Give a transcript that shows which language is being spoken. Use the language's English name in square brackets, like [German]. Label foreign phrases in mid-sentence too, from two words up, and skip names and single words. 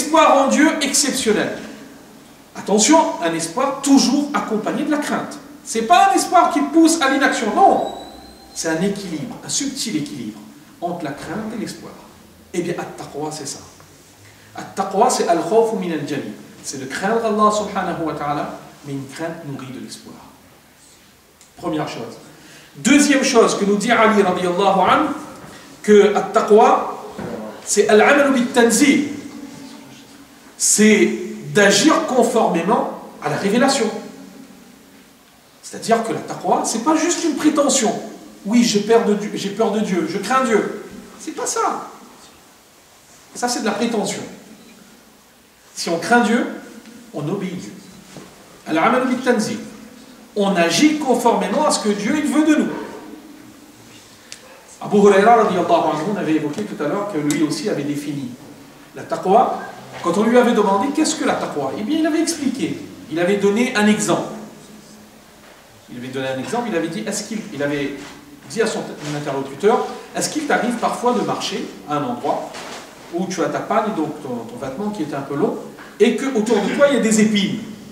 [French] Cet espoir en Dieu exceptionnel. Attention, un espoir toujours accompagné de la crainte. Ce n'est pas un espoir qui pousse à l'inaction, non. C'est un équilibre, un subtil équilibre entre la crainte et l'espoir. Eh bien, at-taqwa, c'est ça. At-taqwa, c'est [Arabic] الخوف من الجليل. [French] C'est de craindre Allah [Arabic] سبحانه وتعالى, [French] mais une crainte nourrie de l'espoir. Première chose. Deuxième chose que nous dit Ali [Arabic] رضي الله عنه, [French] que at-taqwa, c'est [Arabic] العمل بالتنزيل. [French] C'est d'agir conformément à la révélation. C'est-à-dire que la taqwa, ce n'est pas juste une prétention. Oui, j'ai peur de Dieu, je crains Dieu. C'est pas ça. Ça, c'est de la prétention. Si on craint Dieu, on obéit Dieu. [Arabic] العمل بالتنزيل. [French] On agit conformément à ce que Dieu il veut de nous. [Arabic] أبو هريرة رضي الله عنه, [French] on avait évoqué tout à l'heure que lui aussi avait défini la taqwa. Quand on lui avait demandé qu'est-ce que la taqwa, eh bien il avait expliqué, il avait donné un exemple. Il avait dit, il avait dit à son interlocuteur, est-ce qu'il t'arrive parfois de marcher à un endroit où tu as ta panne, donc ton vêtement qui est un peu long, et qu'autour de toi il y a des épines.